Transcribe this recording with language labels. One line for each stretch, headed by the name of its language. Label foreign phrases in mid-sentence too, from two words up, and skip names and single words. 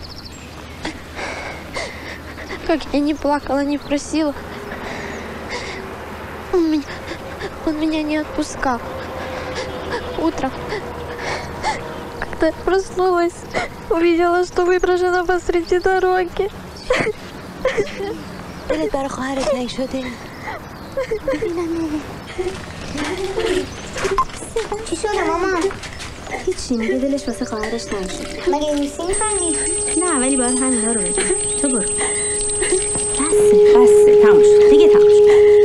Russian: Как я не плакала, не просила, он меня не отпускал. Утром, когда я проснулась, увидела, что выброшена посреди дороги.
Persian: دلت برای خواهرت تنگ شده؟ ببینم چی شده مامان؟ هیچی میگه دلش واسه خواهرش تنگ شده. مگه روسی میخوانی؟ نه ولی باید همینا رو بگم. تو برو. بسه تموم شد دیگه تموم شد.